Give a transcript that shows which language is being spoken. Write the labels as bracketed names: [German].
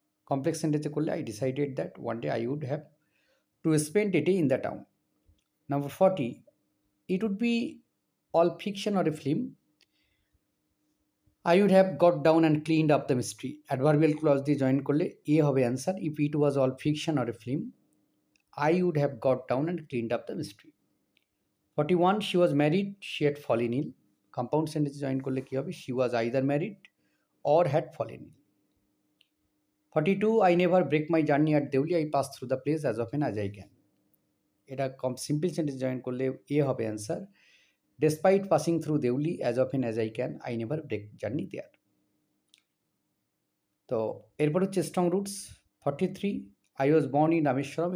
[English] Complex sentence করলে I decided that one day I would have to spend a day in the town. Number 40. It would be all fiction or a film. I would have got down and cleaned up the mystery. [Bangla] Adverbial clause দিয়ে join করলে এ হবে answer. [English] If it was all fiction or a film, I would have got down and cleaned up the mystery. 41. She was married. She had fallen ill. [Bangla] Compound sentence join করলে কী হবে? [English] She was either married or had fallen ill. 42. I never break my journey at Deuli. I pass through the place as often as I can. [Bangla] এটা simple sentence join করলে এ হবে answer. [English] Despite passing through Deuli as often as I can, I never break journey there. [Bangla] তো এরপর হচ্ছে [English] Strong roots. 43. I was born in Rameshwaram.